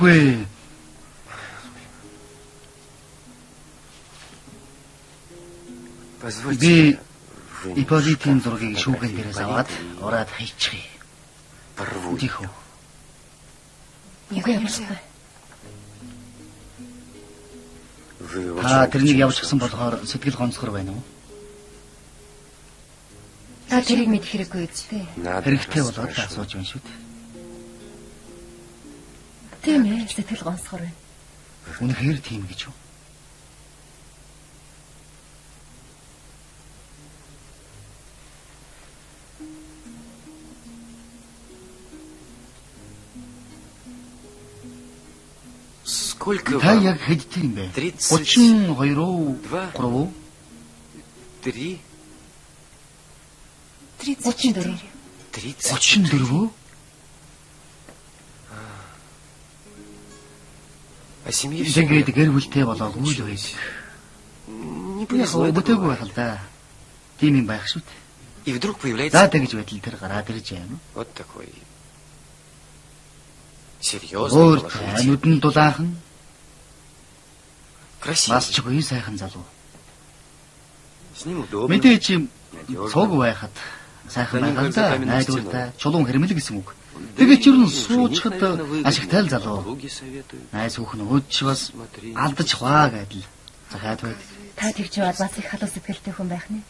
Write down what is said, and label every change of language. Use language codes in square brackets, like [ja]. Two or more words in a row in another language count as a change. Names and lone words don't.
[mn] Үгүй. [ru] Позвольте. [mn] Иполитийн зургийг шүүгэн дээрээс аваад ураад хайчихъя. [ru] Порву. Тихо. [mn] Юу явахгүй. [ru] Вы [mn] Та [ru] очень [mn] тэрнийг явуулчихсан болохоор сэтгэл гонцгор байна уу? Та тэрийг мэдэх хэрэггүй үстэй. [ru] надо [mn] Хэрэгтэй болоод [ru] расспрашивать. [mn] асууж байна шүү дээ. Тийм ээ, сэтгэл гонсгор байна. Үнэхээр тийм гэж юу? [ru] Сколько [mn] Та [ru] вам? [mn] яг хэдтэй юм бэ? 32 32 уу? 3 уу? 3? 34. 30? 34 үү? [ru] А семье все [mn] Тэгээд гэр бүлтэй болоогүй л байдаг. [ru] не [mn] Яг [ru] повезло. это [mn] өдөөгүй [ru] бывает. [mn] байх л да. Тийм юм байх шүү дээ. [ru] И вдруг [mn] За [ru] появляется [mn] тэгж байтал тэр гараад ирж байна. [ru] вот такой серьезный, [mn] Өөр [ru] положительный, [mn] нүдэн дулаахан [ru] красивый. [mn] бас ч үгүй сайхан залуу. [ru] С ним удобно. [mn] Мэдээч юм цуг байхад сайхан байх л да. Найдвартай чулуун хэрмэл гэсэн үг. Тэгээд ч юу н суучхад ашигтай л залуу. [ru] Подруги советуют. [mn] Найс хүүхэн өөд ч бас алдаж хваа гэдэл захаад байдаг. Та тэгж бод бас их халуун сэтгэлтэй хүн байх нэ.